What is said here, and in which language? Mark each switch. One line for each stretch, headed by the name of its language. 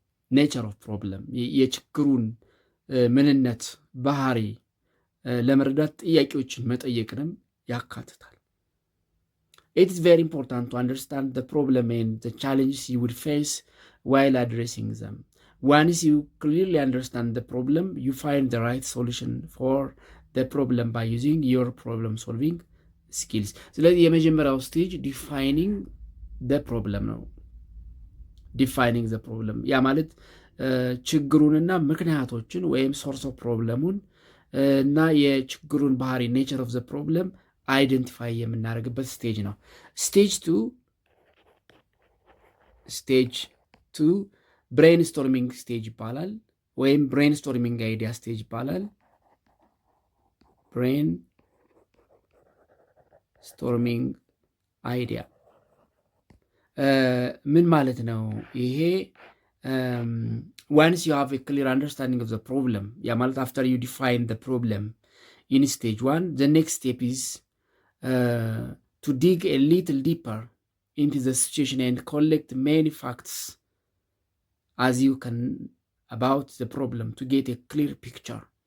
English: nature of problem
Amharic: የችግሩን ምንነት ባህሪ ለመረዳት ጥያቄዎችን መጠየቅንም ያካትታል።
English: It is very important to understand the problem and the challenges you would face while addressing them. Once you clearly understand the problem, you find the right solution for the problem by using your problem solving skills.
Amharic: ስለዚህ የመጀመሪያው ስቴጅ ዲፋይኒንግ
English: the problem
Amharic: ነው። ዲፋይኒንግ the problem ያ ማለት ችግሩንና ምክንያቶችን ወይም ሶርስ ኦፍ ፕሮብለሙን እና የችግሩን ባህሪ ኔቸር ኦፍ ዘ ፕሮብለም አይደንቲፋይ የምናደርግበት ስቴጅ ነው። ስቴጅ ቱ ብሬንስቶርሚንግ ስቴጅ ይባላል፣ ወይም ብሬንስቶርሚንግ አይዲያ ስቴጅ ይባላል። ብሬንስቶርሚንግ አይዲያ ምን ማለት ነው? ይሄ
English: once you have a clear understanding of the problem, after you define the problem in stage 1, the next step is to dig a little deeper into the situation and collect many facts as you can about the problem to get a clear picture.